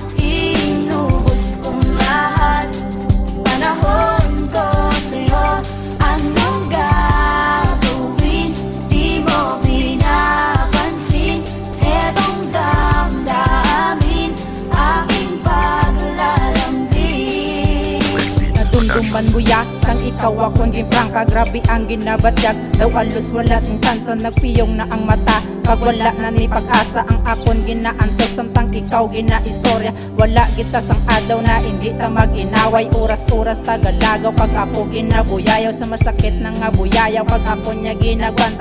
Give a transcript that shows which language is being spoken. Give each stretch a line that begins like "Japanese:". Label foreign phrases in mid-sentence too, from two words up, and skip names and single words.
Filipino: Inubos kong lahat. Panahon ko sa'yo. Anong gagawin? Di mo pinapansin. Etong damdamin, aking paglalambing.
Hiligaynon: Nadumduman buya, sang ikaw akong gimprangka. Grabe ang ginabatyag, daw alos wala ting tansa. Nagpiyong na ang mata, pag wala na ni pag-asa. Ang akon ginaantos, samtang ikaw ginaistorya. Wala kita sang adlaw na hindi ta mag-inaway. Oras-oras tagalagaw, pag ako ginabuyayaw. Sa masakit na nga buyayaw, pag ako niya ginagwanta.